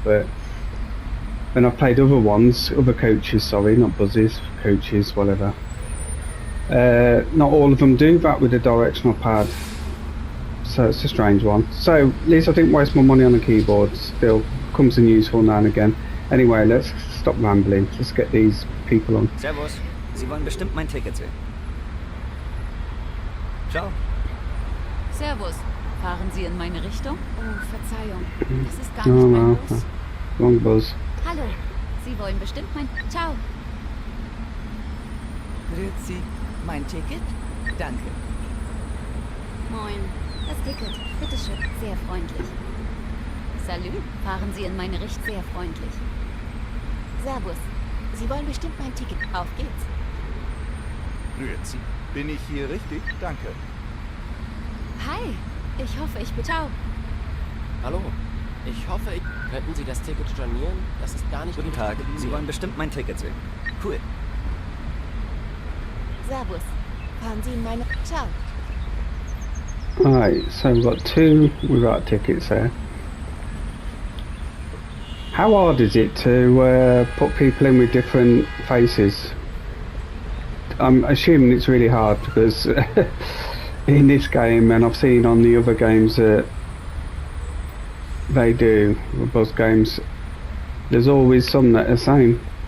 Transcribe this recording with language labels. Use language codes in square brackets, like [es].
[en] But then I played other ones, other coaches, sorry, not buses, coaches, whatever. Not all of them do that with the directional pad, so it's a strange one. So at least I didn't waste my money on a keyboard. Still comes in useful now and again. Anyway, let's stop rambling. Let's get these people on. [de] Servus, Sie wollen bestimmt mein Ticket sehen. [it] Ciao. [de] Servus, fahren Sie in meine Richtung? Oh, Verzeihung, das ist gar nicht mein Bus. [en] Wrong bus. [de] Hallo, Sie wollen bestimmt mein... [it] Ciao. [de] Grüezi, mein Ticket? Danke. Moin, das Ticket, bitteschön, sehr freundlich. Salü, fahren Sie in meine Richtung, sehr freundlich. Servus, Sie wollen bestimmt mein Ticket. Auf geht's. Grüezi. Bin ich hier richtig? Danke. Hi, ich hoffe, ich bin... Ciao. Hallo, ich hoffe, könnten Sie das Ticket stornieren? Das ist gar nicht... Guten Tag, Sie wollen bestimmt mein Ticket sehen. [en] Cool. [de] Servus, fahren Sie in meine... [it] Ciao. [en] Alright, so we've got two without tickets there. How hard is it to put people in with different faces? I'm assuming it's really hard because in this game, and I've seen on the other games that they do, bus games, there's always some that are the same.